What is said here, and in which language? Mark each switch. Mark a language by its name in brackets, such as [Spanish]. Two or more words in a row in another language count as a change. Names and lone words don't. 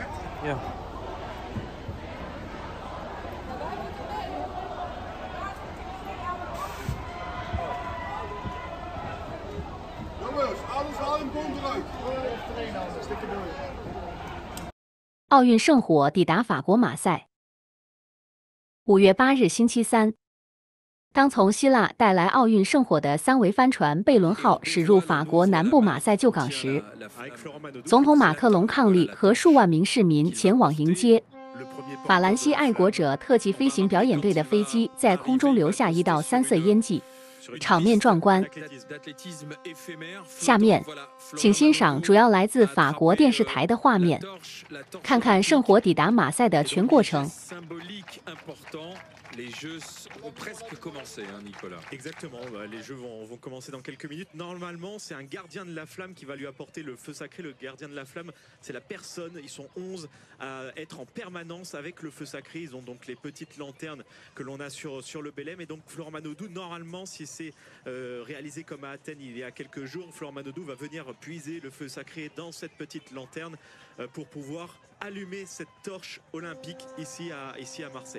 [Dutch] Ja. Jongens, alles haal een bom eruit. [Chinese] 奥运圣火抵达法国马赛。5月8日星期三，当从希腊带来奥运圣火的3桅帆船贝伦号驶入法国南部马赛旧港时，总统马克龙伉俪和数万名市民前往迎接。法兰西爱国者特技飞行表演队的飞机在空中留下一道3色烟迹，场面壮观。下面，请欣赏主要来自法国电视台的画面，看看圣火抵达马赛的全过程。 [French] Les jeux ont presque commencé, hein, Nicolas. Exactement, les jeux vont commencer dans quelques minutes. Normalement, c'est un gardien de la flamme qui va lui apporter le feu sacré. Le gardien de la flamme, c'est la personne, ils sont 11 à être en permanence avec le feu sacré. Ils ont donc les petites lanternes que l'on a sur le Belém. Et donc Florent Manodou, normalement, si c'est réalisé comme à Athènes il y a quelques jours, Florent Manodou va venir puiser le feu sacré dans cette petite lanterne pour pouvoir allumer cette torche olympique ici à Marseille.